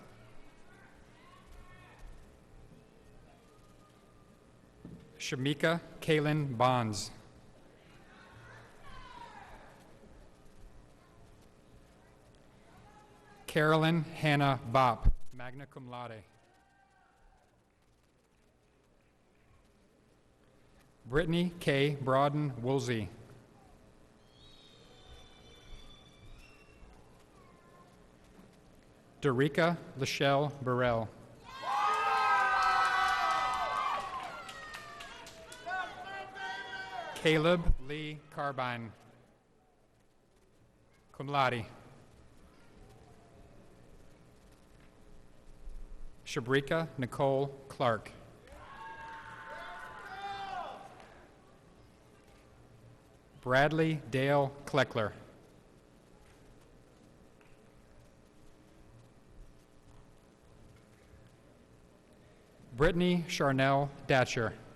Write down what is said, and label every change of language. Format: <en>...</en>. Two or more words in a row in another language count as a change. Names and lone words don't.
<en>Shamika Kaylin Bonds. Carolyn Hannah Bopp,</en> <la>magna cum laude.</la> <en>Brittany K. Broaden Woolsey. Derica Lachelle Burrell. Caleb Lee Carbine,</en> <la>cum laude.</la> <en>Shabrika Nicole Clark. Bradley Dale Kleckler. Brittany Charnel Datcher.</en>